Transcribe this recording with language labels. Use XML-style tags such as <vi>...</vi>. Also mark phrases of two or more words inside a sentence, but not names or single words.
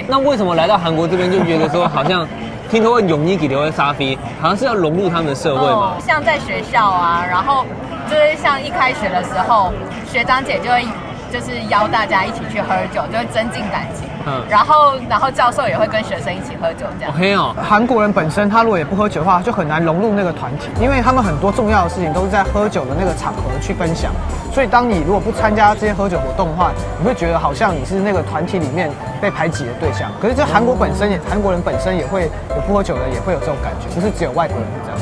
<zh>那為什麼來到韓國這邊就覺得說好像聽說會泳衣給留在沙飛，好像是要融入他們的社會嘛？像在學校啊，然後就是像一開學的時候，學長姐就會就是邀大家一起去喝酒，就會增進感情。然後教授也會跟學生一起喝酒，這樣。 OK 哦。韓國人本身他如果也不喝酒的話，就很難融入那個團體，因為他們很多重要的事情都是在喝酒的那個場合去分享。所以當你如果不參加這些喝酒活動的話，你會覺得好像你是那個團體裡面被排擠的對象。可是這韓國人本身也會有不喝酒的，也會有這種感覺，不是只有外國人是這樣。</zh>